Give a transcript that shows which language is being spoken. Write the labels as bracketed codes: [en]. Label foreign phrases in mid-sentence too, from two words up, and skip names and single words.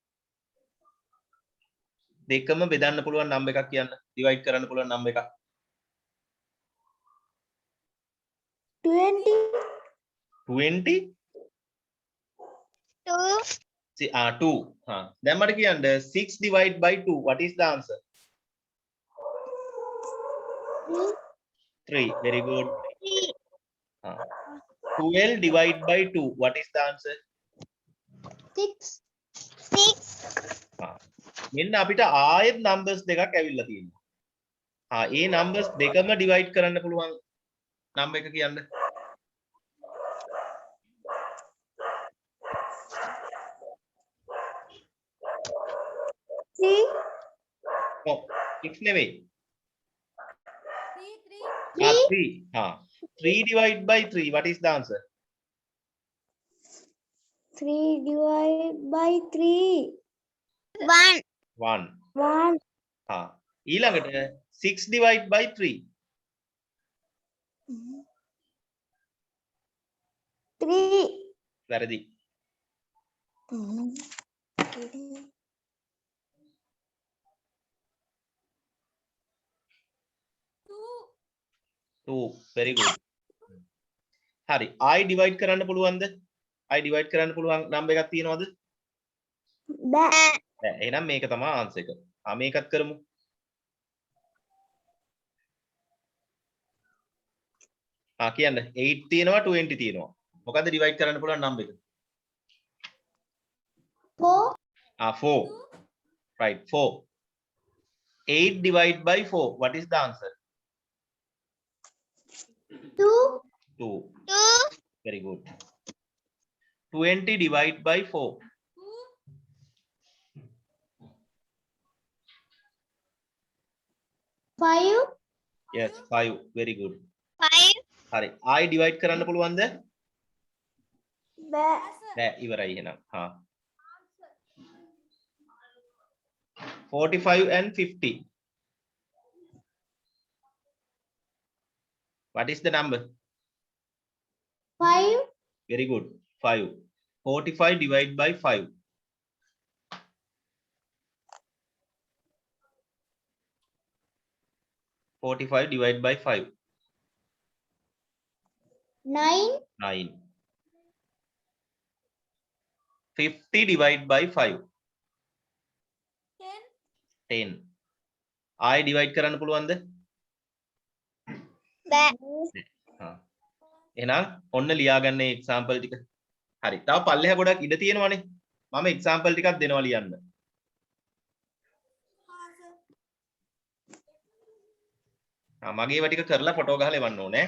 [si] දෙකම බෙදන්න පුළුවන් නම්බර් එකක් කියන්න. divide කරන්න පුළුවන් නම්බර් එකක්. 20. 20 2 [en] 2. [si] දැන් මට කියන්න [en] 6 divide by 2 what is the answer? 3. Very good. 12 divide by 2 what is the answer? 6 [si] මෙන්න අපිට ආයෙත් numbers දෙකක් ඇවිල්ලා තියෙනවා. ඒ numbers දෙකම divide කරන්න පුළුවන් number එක කියන්න. 3. 6 නෙවෙයි. 3. [en] 3 divide by 3 what is the answer? 3 divided by 3. 1 1. 1. ඊළඟට 6 divide by 3 3. වැරදි. 2. Very good. [si] හරි. [en] I divide [si] කරන්න පුළුවන්ද? [en] I divide [si] කරන්න පුළුවන් number එකක් තියෙනවද? බෑ. නෑ. එහෙනම් මේක තමයි answer එක. මේකත් කරමු. කියන්න 8 තියෙනවා 20 තියෙනවා. මොකද්ද divide කරන්න පුළුවන් number එක? 4. 4. [en] Right, 4. 8 divide by 4 what is the answer? 2. 2. 2 Very good. 20 divide by 4 5. yes 5. Very good. 5 [si] හරි. [en] I divide [si] කරන්න පුළුවන්ද? බෑ. නෑ ඉවරයි එහෙනම්. [en] 45 and 50 what is the number? 5. Very good. 5. 45 divide by 5 45 divide by 5 9. 9. 50 divide by 5 10. [si] I divide කරන්න පුළුවන්ද? බෑ. එහෙනම් ඔන්න ලියාගන්න මේ example ටික. හරි. තව පල්ලෙහා ගොඩක් ඉඩ තියෙනවනේ. මම example ටිකක් දෙනවා ලියන්න. මගේ ඒවා ටික කරලා ෆොටෝ ගහලා එවන්න ඕනේ.